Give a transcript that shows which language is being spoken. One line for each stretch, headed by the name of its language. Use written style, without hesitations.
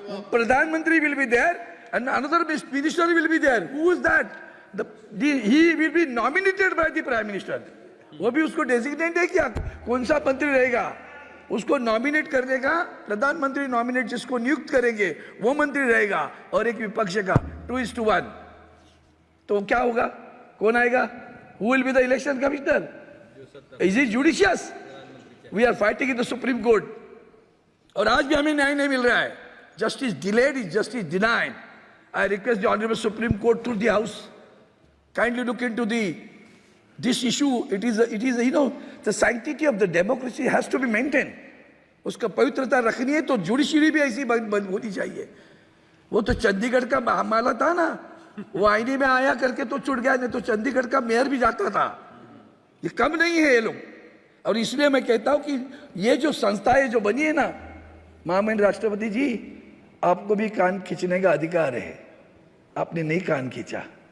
English: प्रधानमंत्री will be there and another minister will be there. Who is that? He will be nominated by the prime minister.
Hindi: वो भी उसको designate है क्या, कौन सा मंत्री रहेगा, उसको नॉमिनेट करने का प्रधानमंत्री, नॉमिनेट जिसको नियुक्त करेंगे वो मंत्री रहेगा, और एक विपक्ष का 2:1। तो क्या होगा? कौन आएगा?
English: Who will be the election commissioner? Is it judicious? We are fighting in the Supreme Court.
Hindi: और आज भी हमें न्याय नहीं मिल रहा है।
English: Justice delayed is justice denied. I request the Honorable Supreme Court through the House, kindly look into this issue. It is the sanctity of the democracy has to be maintained.
Hindi: उसका पवित्रता रखनी है तो जुडिशरी भी ऐसी होनी चाहिए। वो तो चंडीगढ़ का मामला था ना, वो आईने में आया करके तो छुट गया, नहीं तो चंडीगढ़ का मेयर भी जाता था। ये कम नहीं है ये लोग। और इसलिए मैं कहता हूं कि ये जो संस्थाएं जो बनी है ना, महामहिम राष्ट्रपति जी, आपको भी कान खींचने का अधिकार है, आपने नहीं कान खींचा।